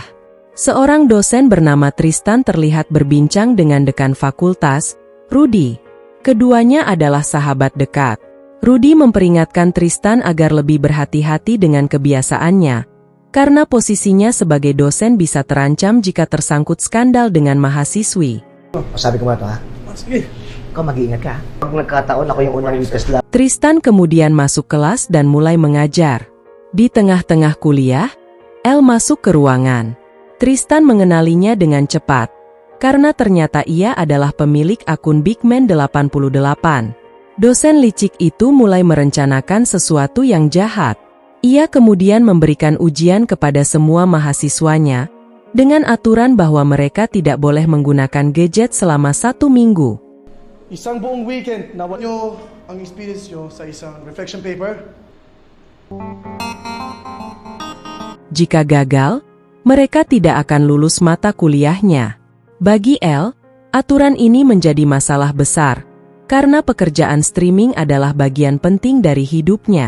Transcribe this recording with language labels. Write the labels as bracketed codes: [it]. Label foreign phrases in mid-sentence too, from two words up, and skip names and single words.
[id] Seorang dosen bernama Tristan terlihat berbincang dengan dekan fakultas, Rudy. Keduanya adalah sahabat dekat. Rudy memperingatkan Tristan agar lebih berhati-hati dengan kebiasaannya, karena posisinya sebagai dosen bisa terancam jika tersangkut skandal dengan mahasiswi. [tl] Sabi ko ba ito ha? Sige. Ikaw mag-iingat ka. Pag nagkataon ako yung unang witness lang. [id] Tristan kemudian masuk kelas dan mulai mengajar. Di tengah-tengah kuliah, Elle masuk ke ruangan. Tristan mengenalinya dengan cepat, karena ternyata ia adalah pemilik akun Bigman88. Dosen licik itu mulai merencanakan sesuatu yang jahat. Ia kemudian memberikan ujian kepada semua mahasiswanya, dengan aturan bahwa mereka tidak boleh menggunakan gadget selama 1 minggu. [tl] Isang buong weekend, nawala nyo ang experience nyo sa isang reflection paper. [id] Jika gagal, mereka tidak akan lulus mata kuliahnya. Bagi Elle, aturan ini menjadi masalah besar, karena pekerjaan streaming adalah bagian penting dari hidupnya.